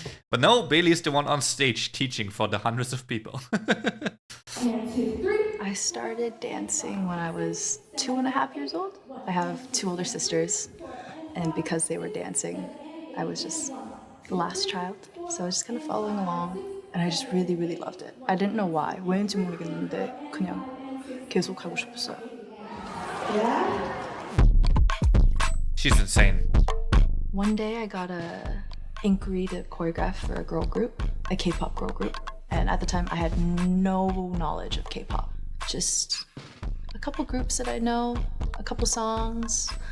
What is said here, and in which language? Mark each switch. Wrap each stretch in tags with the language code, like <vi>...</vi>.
<en>But no, Bailey is the one on stage teaching for the hundreds of people. And 2, 3. I started dancing when I was 2.5 years old. I have 2 older sisters, and because they were dancing, I was just the last child. So I was just kind of following along, and I just really, really loved it. I didn't know why.</en> <ko>왜인지 모르겠는데 그냥 계속 하고 싶었어요.</ko> <en>She's insane. One day I got a inquiry to choreograph for a girl group, a K-pop girl group. And at the time I had no knowledge of K-pop. Just a couple groups that I know, a couple songs.</en>